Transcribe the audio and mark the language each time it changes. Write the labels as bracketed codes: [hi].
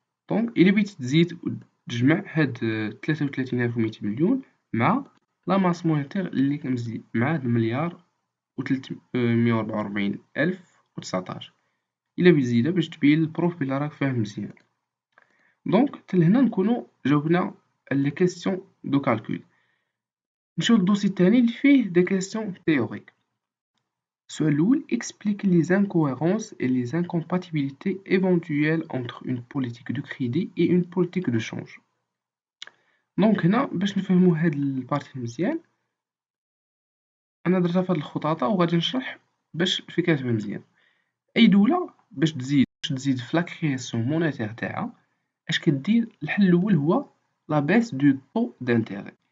[ar] دونك إلا بغيتي تزيد وتجمع هاد 33200 مليون مع لا ماس مونيتير اللي كنزيد مع هاد المليار و 344019 إلا بغيتي تزيدها باش تبين للبروف بلي راك فاهم مزيان. دونك حتى لهنا نكونو جاوبنا لي كيسيون دو كالكول. نمشيو للدوسي الثاني اللي فيه دي كيسيون تhéoriques. السؤال الأول [fr] explique les incohérences et les incompatibilités éventuelles entre une politique de crédit et une politique de change. [ar] دونك هنا باش نفهمو هاد البارتي مزيان انا درتها في هاد الخطاطة وغادي نشرح باش الفكرة تبان مزيان. اي دوله باش تزيد في لا كرياسيون مونيتير تاعها، اش كدير؟ الحل الاول هو لا بيس دو طو دانتيغي.